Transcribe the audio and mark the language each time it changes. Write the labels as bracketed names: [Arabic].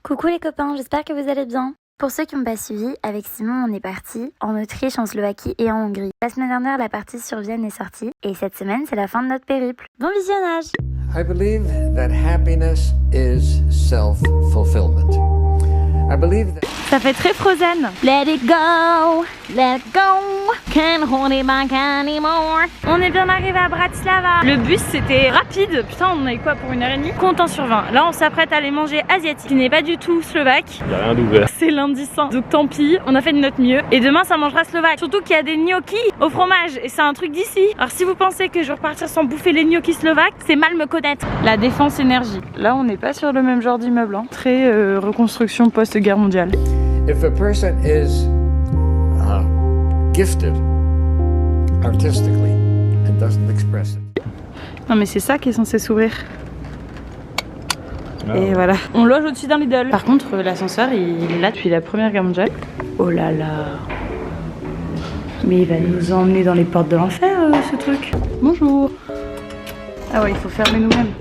[French] Coucou les copains, j'espère que vous allez bien. Pour ceux qui n'ont pas suivi, avec Simon, on est parti en Autriche, en Slovaquie et en Hongrie. La semaine dernière, la partie sur Vienne est sortie et cette semaine, c'est la fin de notre périple. Bon visionnage! [English] I believe that happiness is self-fulfillment. I believe that... [French] Ça fait très Frozen. [English] Let it go, can't hold it back anymore. [French] On est bien arrivé à Bratislava. Le bus c'était rapide, putain on a eu quoi pour 1h30? Comptant sur 20. Là on s'apprête à aller manger asiatique, qui n'est pas du tout slovaque. Y'a rien d'ouvert. C'est lundi saint, donc tant pis, on a fait de notre mieux. Et demain ça mangera slovaque. Surtout qu'il y a des gnocchis au fromage et c'est un truc d'ici. Alors si vous pensez que je vais repartir sans bouffer les gnocchis slovaques, c'est mal me connaître. La Défense Énergie. Là on n'est pas sur le même genre d'immeuble, hein. Très reconstruction post-guerre mondiale. [English] If a person is gifted artistically and doesn't express it. [French] Non mais c'est ça qui est censé s'ouvrir. Ah Et ouais. voilà. On loge au-dessus d'un Lidl. Par contre l'ascenseur il est là depuis la première guerre mondiale. Oh là là. Mais il va nous emmener dans les portes de l'enfer ce truc. Bonjour. Ah ouais il faut fermer nous-mêmes.